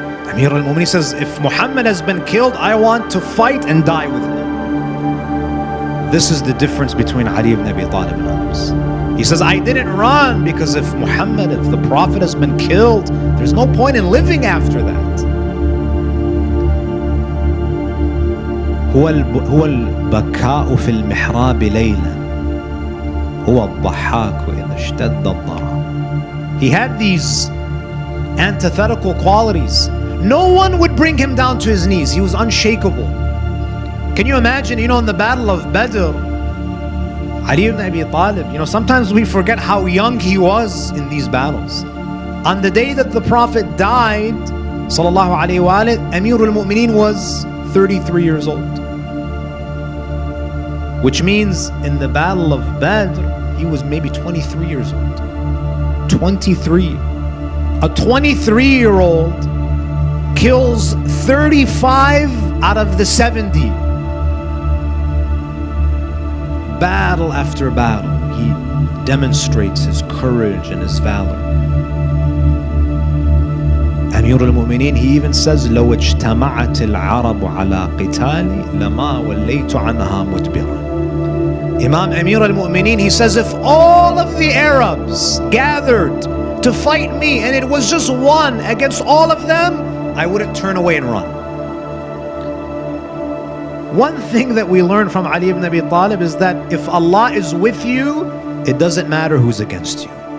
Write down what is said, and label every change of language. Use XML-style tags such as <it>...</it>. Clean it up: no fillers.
<en>Amir al-Mu'mineen says, if Muhammad has been killed, I want to fight and die with him. This is the difference between Ali ibn Abi Talib and others. He says, I didn't run because if the Prophet has been killed, there's no point in living after that.</en> <ar>هو البكاء في المحراب ليلا هو الضحاك وإذا اشتد الضرر.</ar> <en>He had these antithetical qualities. No one would bring him down to his knees. He was unshakable. Can you imagine, in the Battle of Badr, Ali ibn Abi Talib, sometimes we forget how young he was in these battles. On the day that the Prophet died, sallallahu alayhi wa alayhi, Amir al-Mu'mineen was 33 years old. Which means in the Battle of Badr, he was maybe 23 years old. 23. A 23-year-old kills 35 out of the 70. Battle after battle, he demonstrates his courage and his valor. Amir al-Mu'mineen, he even says,</en> <ar>لو اجتمعت العرب على قتالي لما وليت عنها مدبرا.</ar> <en>Imam Amir al-Mu'mineen, he says, if all of the Arabs gathered to fight me and it was just one against all of them, I wouldn't turn away and run. One thing that we learn from Ali ibn Abi Talib is that if Allah is with you, it doesn't matter who's against you.</en>